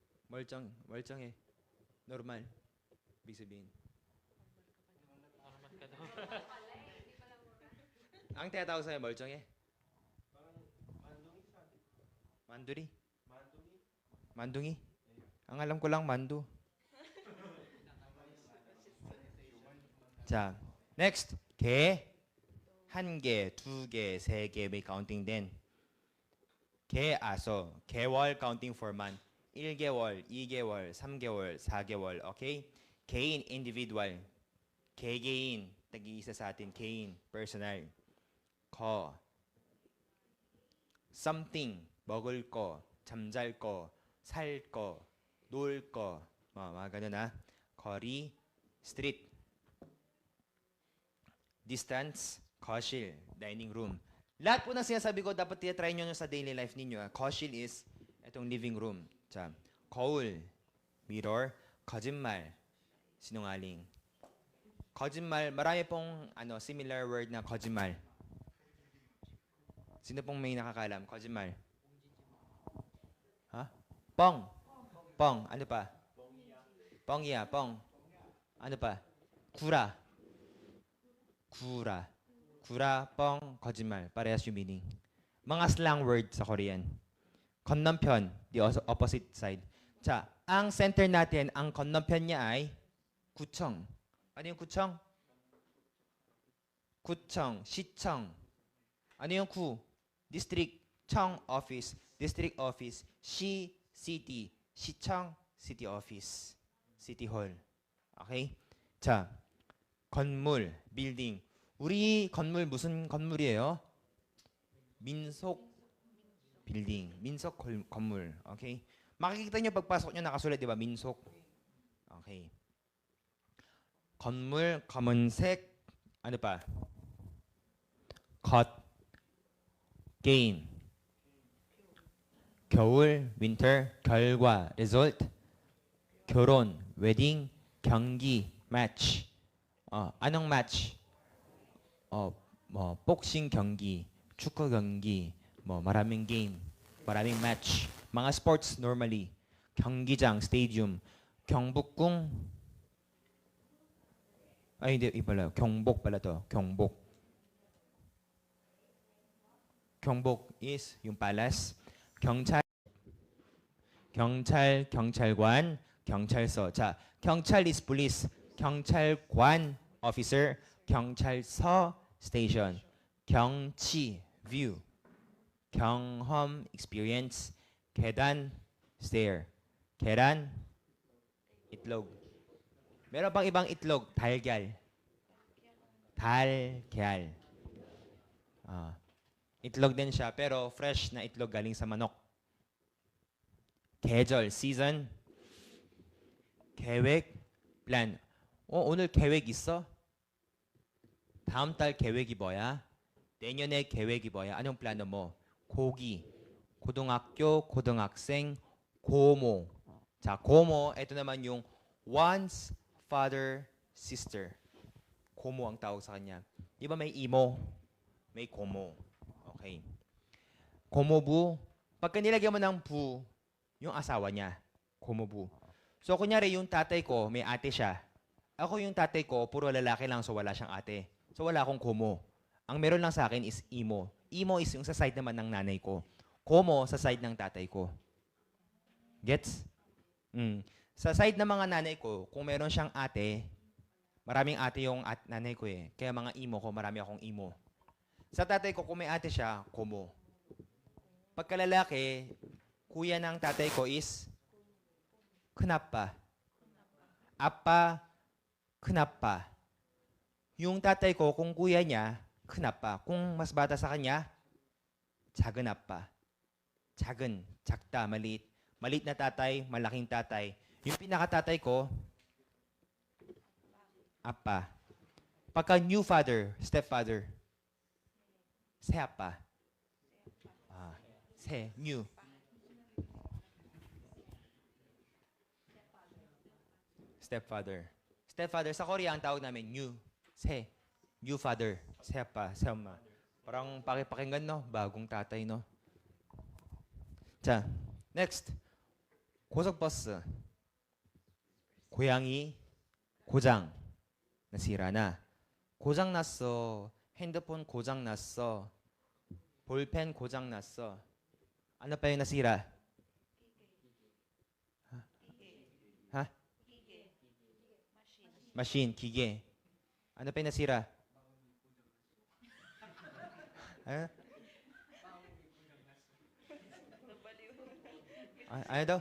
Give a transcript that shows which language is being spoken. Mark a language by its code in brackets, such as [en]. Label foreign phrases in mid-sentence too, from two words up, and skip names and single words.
[tl] 멀쩡해. Normal. Ibig sabihin. Normal ka daw. Ang tinatawag sa'yo, 멀쩡해? Manduri? Mandungi? Ang alam ko lang, mandu. [ko] 자, next. 개. 1개, 2개, 3개 [tl] may counting din. [en] 개월 counting for month. [ko] 1개월, 2개월, 3개월, 4개월. Okay? 개인, individual. 개개인, [tl] tag-iisa sa atin. [ko] 개인, personal. 거. something, 먹을 거, 잠잘 거, 살 거, 놀 거. [tl] mga ganun ha. 거리, street. [en] Distance, 거실, dining room. [tl] Lahat po ng sinasabi ko, dapat try nyo sa [en] daily life [tl] ninyo. 거실 is itong [en] living room. [ko] 자, 거울, mirror, 거짓말, [tl] sinungaling. 거짓말, marami pong [en] similar word [tl] na 거짓말. Sino pong may nakakalam? [ko] 거짓말. Ha? 뻥. 뻥. [tl] Ano pa? [ko] 뻥이야, 뻥. [tl] Ano pa? [ko] 구라. 구라. 구라, 뻥, 거짓말. [tl] Parehas yung meaning. Mga [en] slang word [tl] sa Korean. [ko] 건너편, [en] the opposite side. [ko] 자, [tl] ang center natin, ang 건너편 niya ay 구청. [ko] Ano yung 구청? 구청, 시청. [tl] Ano yung 구? District, 청, [en] office. District office, 시, city. 시청, city office. City hall. [ko] Okay? 자, 건물, building. 우리 건물 무슨 건물이에요? 민속 빌딩, 민속 건물. [en] Okay? [tl] makikita nyo pagpasok nyo nakasulat, di ba? Minsok. [ko] Okay. 건물, 검은색, [tl] ano pa? [ko] 겉, gain. 겨울, winter, 결과, result. 결혼, wedding, 경기, [en] match. [tl] anong match? [ko] 뭐 복싱 경기, 축구 경기, 뭐 [tl] 마raming game, maraming match. mga sports normally. [ko] 경기장, stadium, 경복궁. [tl] Ay hindi, pala. 경복 pala to. [ko] 경복. [tl] 경복 is yung palace. [ko] 경찰, 경찰관, 경찰서. [en] 자, 경찰 is police. [ko] 경찰관, officer. 경찰서, station. 경치, view. 경험, experience. 계단, stair. 계란, [tl] itlog. Meron pang ibang itlog, [ko] 달걀. 달걀. [tl] Itlog din siya, pero fresh na itlog galing sa manok. [ko] 계절, season. 계획, plan. 오늘 계획 있어? 다음 달 계획이 뭐야? 내년에 계획이 뭐야? [tl] anong plano mo? [ko] 고기, 고등학교, 고등학생, 고모. 자, 고모, [tl] ito naman yung [en] one's father, sister. [tl] 고모 ang tawag sa kanya. Di ba may imo? May 고모. Okay. [ko] 고모부, [tl] pagka nilagyan mo ng bu, yung asawa niya. [ko] 고모부. [tl] So, kunyari, yung tatay ko, may ate siya. Ako yung tatay ko, puro lalaki lang, so wala siyang ate. So, wala akong komo. Ang meron lang sa akin is imo. Imo is yung sa side naman ng nanay ko. Komo sa side ng tatay ko. Gets? Sa side ng mga nanay ko, kung meron siyang ate, maraming ate yung nanay ko eh. Kaya mga imo ko, marami akong imo. Sa tatay ko, kung may ate siya, komo. Pagkalalaki, kuya ng tatay ko is 큰아빠. [ko] 아빠, 큰아빠. [tl] Yung tatay ko, kung kuya niya, 큰아빠. Kung mas bata sa kanya, [ko] 작은아빠. 작은, 작다, [tl] maliit. Maliit na tatay, malaking tatay. Yung pinakatatay ko, 아빠. [en] Pagka new father, stepfather, 새아빠. new. Stepfather. [tl] Stepfather, sa Korea, ang tawag namin, [en] new. New father. [ko] 새아빠, 새엄마. [tl] Parang pakipakinggan, no? Bagong tatay, no? [ko] 자, next. 고속버스. 고양이 고장. [tl] nasira na. [ko] 고장 났어. 핸드폰 고장 났어. 볼펜 고장 났어. [tl] Ano pa yung nasira? Ha? Machine, 기계. Ano pa yung nasira? Ano? Ano daw?